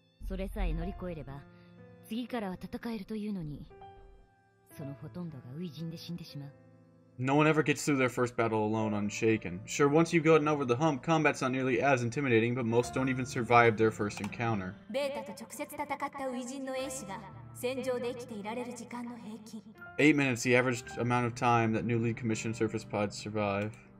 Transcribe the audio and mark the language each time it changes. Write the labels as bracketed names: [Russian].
[Japanese] それさえ乗り越えれば次からは戦えるというのにそのほとんどが初陣で死んでしまう [English] No one ever gets through their first battle alone unshaken. Sure, once you've gotten over the hump, combat's not nearly as intimidating, but most don't even survive their first encounter. [Japanese] ベータと直接戦った初陣の兵士が戦場で生きていられる時間の平均 [English] 8 minutes, the average amount of time that newly commissioned surface pods survive.